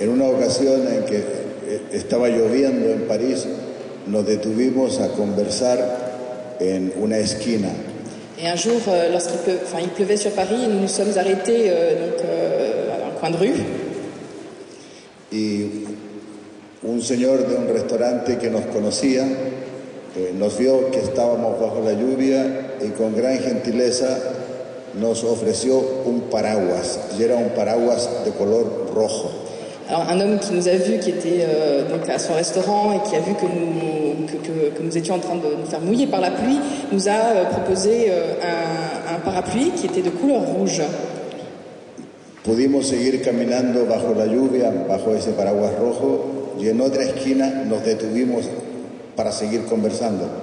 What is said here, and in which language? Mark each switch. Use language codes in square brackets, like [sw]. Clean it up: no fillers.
[es] En una ocasión en que estaba lloviendo en París, nos detuvimos a conversar en una esquina. [fr] Et un jour, il pleuvait sur Paris, nous nous sommes arrêtés à un coin de rue. [es] Y un señor de un restaurante que nos conocía nos vio que estábamos bajo la lluvia y con gran gentileza nos ofreció un paraguas, y era un paraguas de color rojo. [fr] Alors, un homme qui nous a vus, qui était donc à son restaurant et qui a vu que nous étions en train de nous faire mouiller par la pluie, nous a proposé un parapluie qui était de couleur rouge. [es] Pudimos seguir caminando bajo la lluvia, bajo ese paraguas rojo, y en otra esquina nos detuvimos para seguir conversando.